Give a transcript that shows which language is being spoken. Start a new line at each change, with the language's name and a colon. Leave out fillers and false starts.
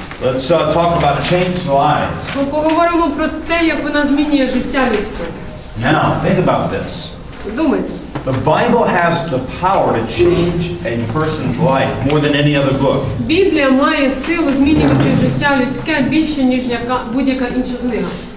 English: Let's talk about changed lives.
Ukrainian: Ми поговоримо про те, як вона змінює життя людське.
English: Now, think about this.
Ukrainian: Думайте.
English: The Bible has the power to change a person's life more than any other book.
Ukrainian: Біблія має силу змінювати життя людське більше, ніж будь-яка інша книга.